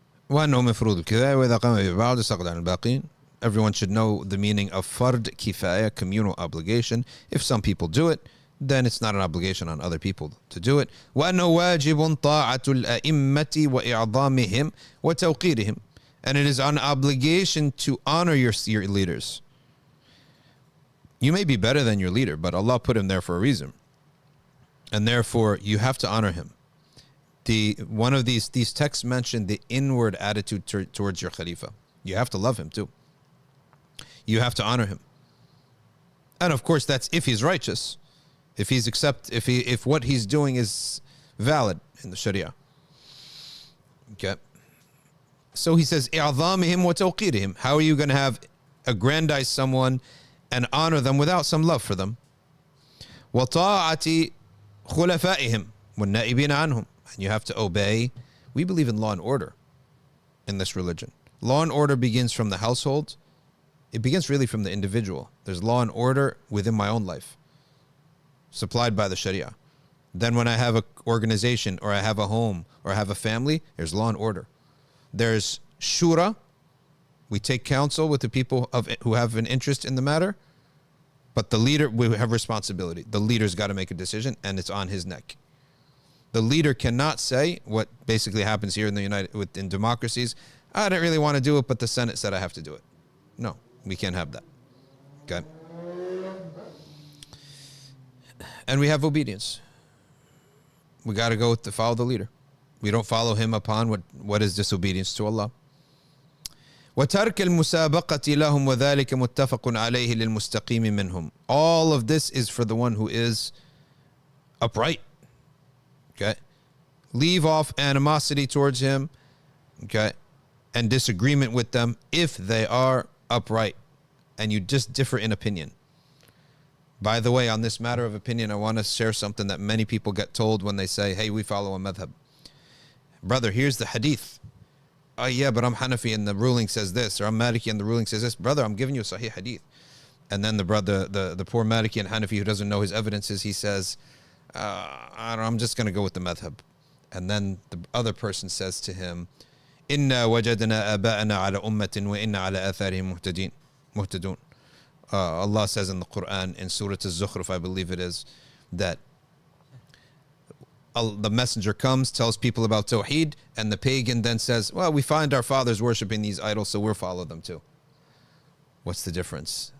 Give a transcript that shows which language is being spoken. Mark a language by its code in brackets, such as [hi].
[ar] وأنه مفروض الكفاية وإذا قام ببعض سقط عن الباقين. [en] Everyone should know the meaning of fard kifaya, communal obligation. If some people do it, then it's not an obligation on other people to do it. [ar] وأنه واجب طاعة الأئمة وإعظامهم وتوقيرهم. [en] And it is an obligation to honor your leaders. You may be better than your leader, but Allah put him there for a reason. And therefore, you have to honor him. One of these texts mentioned the inward attitude towards your Khalifa. You have to love him too. You have to honor him. And of course, that's if he's righteous. If what he's doing is valid in the Sharia. Okay. So he says, [ar] إعظامهم وتوقيرهم. [en] How are you going to have aggrandize someone and honor them without some love for them? [ar] وطاعة خلفائهم والنائبين عنهم. [en] And you have to obey. We believe in law and order in this religion. Law and order begins from the household. It begins really from the individual. There's law and order within my own life, supplied by the Sharia. Then when I have an organization or I have a home or I have a family, there's law and order. There's shura. We take counsel with the people who have an interest in the matter. But the leader, we have responsibility. The leader's got to make a decision, and it's on his neck. The leader cannot say what basically happens here in democracies. I didn't really want to do it, but the Senate said I have to do it. No, we can't have that. Okay. And we have obedience. We got to go to follow the leader. We don't follow him upon what is disobedience to Allah. [ar] وترك المسابقة لهم وذلك متفق عليه للمستقيم منهم. [en] All of this is for the one who is upright. Okay, leave off animosity towards him, okay, and disagreement with them if they are upright and you just differ in opinion. By the way, on this matter of opinion, I want to share something that many people get told when they say, hey, we follow a madhab. Brother, here's the hadith. Oh yeah, but I'm Hanafi and the ruling says this, or I'm Maliki and the ruling says this. Brother, I'm giving you a sahih hadith. And then the brother, the poor Maliki and Hanafi who doesn't know his evidences, he says, I'm just going to go with the madhab. And then the other person says to him, [ar] إِنَّا وَجَدْنَا آبَاءَنَا عَلَى أُمَّةٍ وَإِنَّا عَلَى آثَارِهِمْ مُهْتَدُونَ. [en] Allah says in the Quran, in Surah Al-Zukhruf, I believe it is, that the messenger comes, tells people about Tawheed, and the pagan then says, well, we find our fathers worshipping these idols, so we'll follow them too. What's the difference?